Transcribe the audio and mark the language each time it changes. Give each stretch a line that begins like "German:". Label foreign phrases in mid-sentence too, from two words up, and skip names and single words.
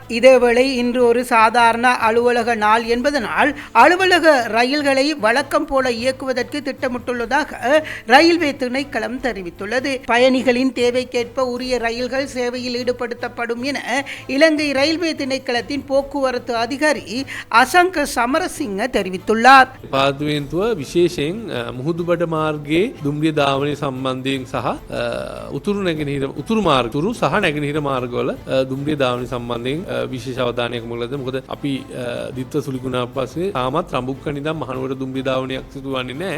Tamil: இதேவேளை இன்று ஒரு சாதாரண அலுவலக நாள் என்பதனால் அலுவலக ரயில்களை வழக்கம் போல இயக்குவதற்கு திட்டமிட்டுள்ளதாக ரயில்வே திணைக்களம் தெரிவித்துள்ளது. பயணிகளின் தேவைக்கேற்ப உரிய ரயில்கள் சேவையில் ஈடுபடுத்தப்படும் என இலங்கை ரயில்வே திணைக்களத்தின் போக்குவரத்து அதிகாரி அசங்க සමරසිංහ தெரிவித்துள்ளார்.
Sinhala: පාර්ලිමේන්තුව විශේෂයෙන් මුහුදුබඩ මාර්ගයේ දුම්රිය ධාවනය සම්බන්ධයෙන් සහ උතුරු මාර්ග සහ නැගෙනහිර මාර්ගවල දුම්රිය ධාවනය සම්බන්ධයෙන් විශේෂ අවධානයක් යොමු කළද මොකද අපි දිත්ත සුලිකුණා පස්සේ තාමත් රඹුක්කන ඉඳන් මහනුවර දුම්රිය ධාවනයක් සිදු වෙන්නේ නැහැ.